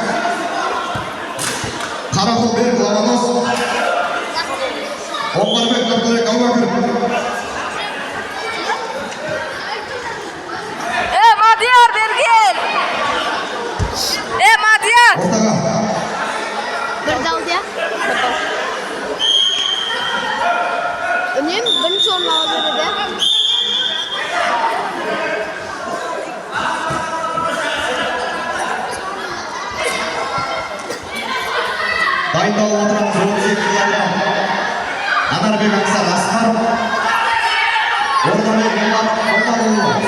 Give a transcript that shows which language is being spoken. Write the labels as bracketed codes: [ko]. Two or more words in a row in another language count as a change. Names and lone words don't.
[kk] Қарақұлбек Лаванос. Оңғарбек Нұртілек Әубәкір. Мадияр берген. Мадияр. Ортаға. Bir dal ya. [uz] Önüm birinchi o'rinni oldi dedi. [kk] Дайындалып отырамыз 32 килограмм. Анарбек Ақсақ Асқаров. Ордабек Молдағұлов.